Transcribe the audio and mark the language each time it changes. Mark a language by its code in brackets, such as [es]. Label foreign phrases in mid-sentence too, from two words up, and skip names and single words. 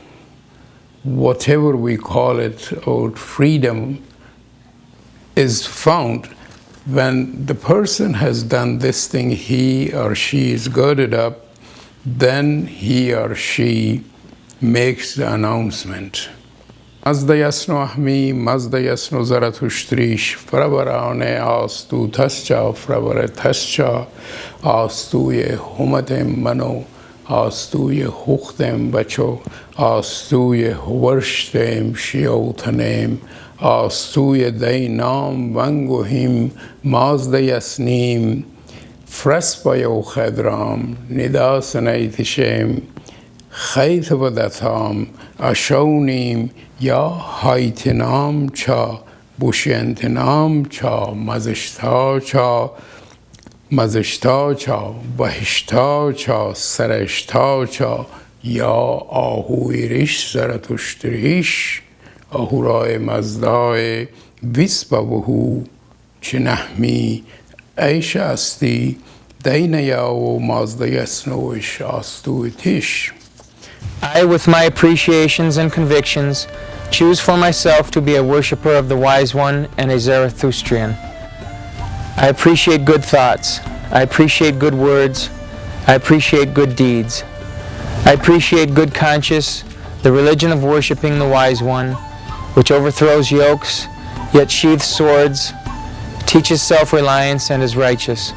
[en] whatever we call it, our freedom, is found when the person has done this thing, he or she is girded up, then he or she makes the announcement. [ae] Mazda yasno ahmi, mazda yasno zarathushtrish, fravarane astu tascha, fravare tascha, astu ye humatem mano, astu ye huchtem bacho, astu ye huvarshtem shiotanem, astu ye dainam vangohim, mazda yasnim, fraspayo khadram, nidasanaitishem, khaytavadatham, ashaunim, या हाइतनाम छा बुशयंतनाम छा मज़िश्ता छा मज़िश्ता छा बहिश्ता छा सरश्ता छा या आहुरिश ज़रतुश्तरिश अहुराय मज़दाय विस्पवहु चिन्हमी ऐशा अस्ति दैनयाओ मज़दयस्नोश आस्तुतिश. [en] I, with my appreciations and convictions, choose for myself to be a worshipper of the Wise One and a Zarathustrian. I appreciate good thoughts. I appreciate good words. I appreciate good deeds. I appreciate good conscience, the religion of worshiping the Wise One, which overthrows yokes, yet sheathes swords, teaches self-reliance, and is righteous.